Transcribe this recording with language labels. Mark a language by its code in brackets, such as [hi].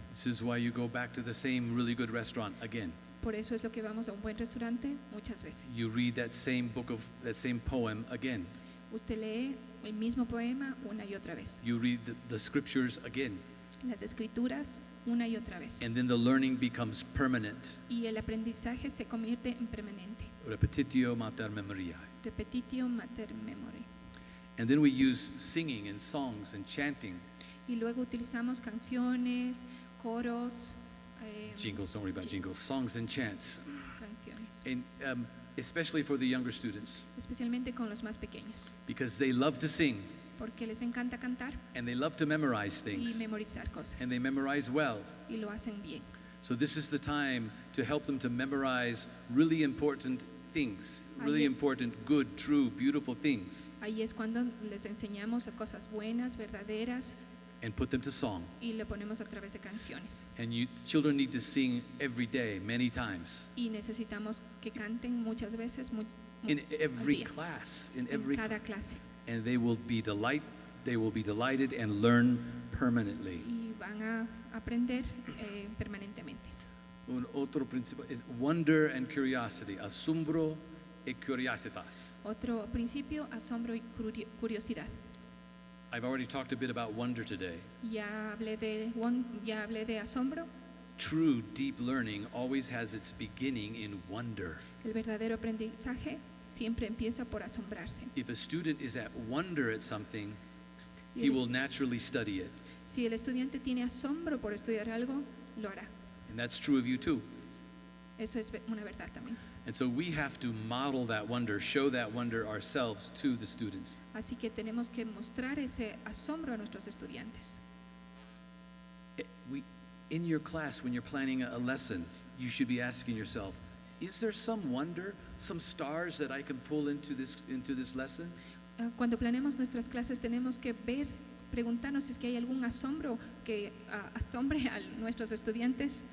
[en] This is why you go back to the same really good restaurant again. [es] Por eso es lo que vamos a un buen restaurante muchas veces. [en] You read that same poem again. [es] Usted lee el mismo poema una y otra vez. [en] You read the scriptures again. [es] Las escrituras una y otra vez. [en] And then the learning becomes permanent. [es] Y el aprendizaje se convierte en permanente. [la] Repetitio mater memoriae. Repetitio mater memoriae. [en] And then we use singing and songs and chanting. [es] Y luego utilizamos canciones, coros, [en] Jingles, don't worry about jingles. Songs and chants. [es] canciones, [en] And especially for the younger students, [es] especialmente con los más pequeños, [en] because they love to sing [es] porque les encanta cantar [en] and they love to memorize [es] y [en] things, [es] memorizar cosas, [en] and they memorize well. [es] y lo hacen bien. [en] So this is the time to help them to memorize really important things, really [es] Ahí- [en] important, good, true, beautiful things, [es] Ahí es cuando les enseñamos cosas buenas, verdaderas, [en] and put them to song. [es] y le ponemos a través de canciones. [en] And children need to sing every day, many times, [es] Y necesitamos que canten muchas veces, [en] in [es] al [en] every [es] día, [en] class, in [es] en [en] every [es] cada clase. [en] and they will be delighted and learn permanently. [es] Y van a aprender permanentemente. Un otro principio es [en] wonder and curiosity, [es] asombro y curiositas. Otro principio, asombro y curiosidad. [en] I've already talked a bit about wonder today. [es] Ya hablé de asombro. [en] True deep learning always has its beginning in wonder. [es] El verdadero aprendizaje siempre empieza por asombrarse. [en] If a student is at wonder at something, [es] Si [en] he [es] el, [en] will naturally study it. [es] si el estudiante tiene asombro por estudiar algo, lo hará. [en] And that's true of you too. [es] Eso es una verdad también. [en] And so we have to model that wonder, show that wonder ourselves to the students. [es] Así que tenemos que mostrar ese asombro a nuestros estudiantes. [en] In your class, when you're planning a lesson, you should be asking yourself, is there some wonder, some stars that I can pull into this lesson? [es] Cuando planeamos nuestras clases tenemos que preguntarnos si es que hay algún asombro que asombre a nuestros estudiantes